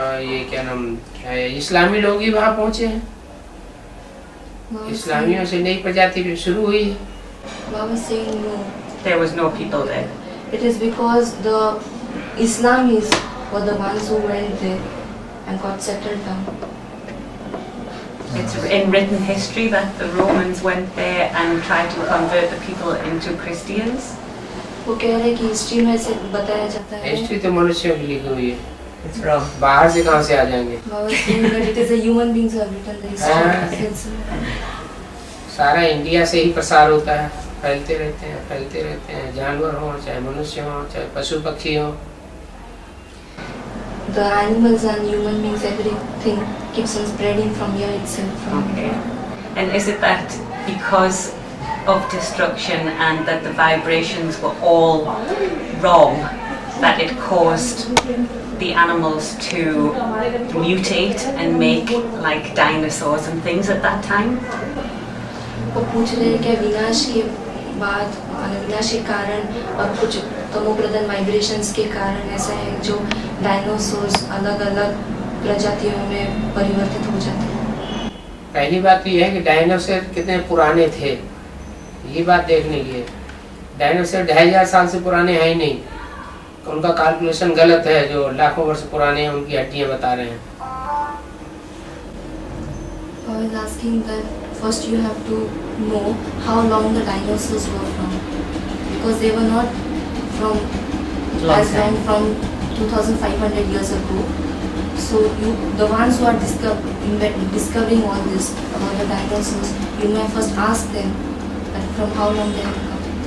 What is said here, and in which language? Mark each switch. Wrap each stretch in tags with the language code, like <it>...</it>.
<hi>ये क्या नाम है, इस्लामी लोग ही वहाँ पहुँचे हैं। इस्लामियों से नई प्रजाति शुरू हुई है।</hi> <en>Mama saying no. There was no people there. It is because the Islamis were the ones who went there and got settled down. It's in written history that the Romans went there and tried to convert the people into Christians.</en> <hi>वो कह रहे कि history में से बताया जाता है। History तो मनुष्यों की लिखी हुई है,</hi> <en>It's wrong.</en> <hi>बाहर से कहाँ से आ जाएंगे।</hi> <en>Mama saying that it is the human beings who have written the history.</en> <hi>सारा इंडिया से ही प्रसार होता है, फैलते रहते हैं, जानवर हो चाहे मनुष्य हो चाहे पशु पक्षी हो।</hi> <en>The animals and human beings, everything keeps on spreading from here itself. Okay. And is it that because of destruction and that the vibrations were all wrong, that it caused the animals to mutate and make like dinosaurs and things at that time?</en> <hi>वो पूछ रहे हैं कि विनाश के बाद, विनाश के कारण और कुछ तमोप्रधान वाइब्रेशंस के कारण ऐसा है जो डायनासोर्स अलग अलग प्रजातियों में परिवर्तित हो जाते हैं। पहली बात तो यह है कि डायनासोर कितने पुराने थे, ये बात देखने की है। डायनासोर 2500 साल से पुराने हैं ही नहीं, उनका कैलकुलेशन गलत है, जो लाखों वर्ष पुराने हैं उनकी हड्डियां बता रहे हैं।</hi> <en>I was asking that first you have to know how long the dinosaurs were from, because they were not from as long from 2500 years ago. So the ones who are discovering all this about the dinosaurs, you may first ask them that from how long they have come.</en>